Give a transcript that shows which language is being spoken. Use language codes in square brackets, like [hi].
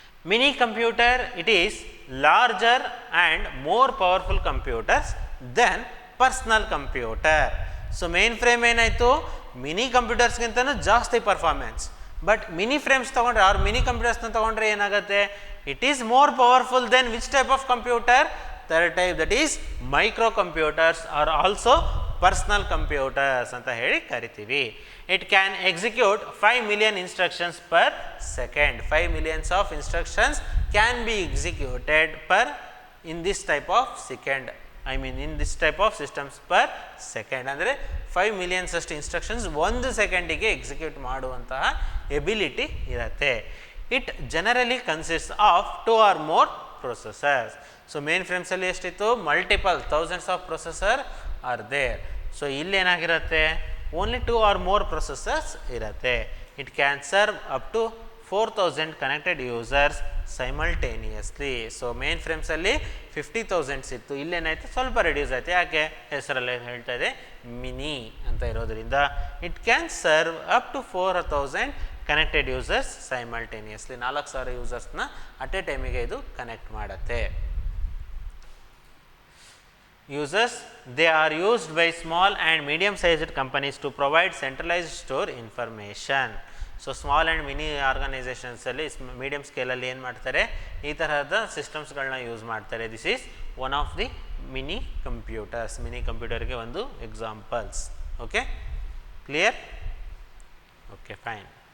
[en] Mini computer, it is larger and more powerful computers than personal computer. [kn] So mainframe ಏನಾಯಿತು, mini ಕಂಪ್ಯೂಟರ್ಸ್ಗಿಂತನೂ ಜಾಸ್ತಿ performance. But mini frames ತೊಗೊಂಡ್ರೆ ಅವ್ರು mini ಕಂಪ್ಯೂಟರ್ಸ್ನ ತೊಗೊಂಡ್ರೆ ಏನಾಗುತ್ತೆ, [en] It is more powerful than which type of computer? Third type, that is micro computers are also personal computers [kn] ಅಂತ ಹೇಳಿ ಕರಿತೀವಿ. [en] It can execute 5 million instructions per second. 5 millions of instructions can be executed in this type of second. In this type of systems per second. [kn] ಅಂದರೆ 5 millions ಅಷ್ಟು instructions 1 ಸೆಕೆಂಡಿಗೆ execute ಮಾಡುವಂತಹ ability ಇರುತ್ತೆ. [en] It generally consist of 2 or more processors. [kn] So main ಫ್ರೇಮ್ಸಲ್ಲಿ ಎಷ್ಟಿತ್ತು, [en] Multiple thousands of processor are there. [kn] So ಇಲ್ಲೇನಾಗಿರುತ್ತೆ, [en] only 2 or more processors [kn] ಇರುತ್ತೆ. [en] It can serve up to 4,000 connected users simultaneously. [kn] So main ಫ್ರೇಮ್ಸಲ್ಲಿ 50,000 ಇತ್ತು, ಇಲ್ಲೇನಾಯಿತು ಸ್ವಲ್ಪ reduce ಆಯಿತು. ಯಾಕೆ? ಹೆಸರಲ್ಲೇ ಹೇಳ್ತಾ ಇದೆ, mini ಅಂತ ಇರೋದ್ರಿಂದ. [en] It can serve up to 4,000 connected users simultaneously. [kn] 4,000 ಯೂಸರ್ಸ್ನ at A ಟೈಮಿಗೆ ಇದು ಕನೆಕ್ಟ್ ಮಾಡುತ್ತೆ. [en] Users, they are used by small and medium sized companies to provide centralized store information. [kn] So small and mini ಆರ್ಗನೈಸೇಷನ್ಸಲ್ಲಿ medium ಸ್ಕೇಲಲ್ಲಿ ಏನು ಮಾಡ್ತಾರೆ, ಈ ತರಹದ ಸಿಸ್ಟಮ್ಸ್ಗಳನ್ನ use ಮಾಡ್ತಾರೆ. [en] This is one of the mini computers. [kn] Mini ಕಂಪ್ಯೂಟರ್ಗೆ ಒಂದು examples. [en] Okay, clear? Okay, fine.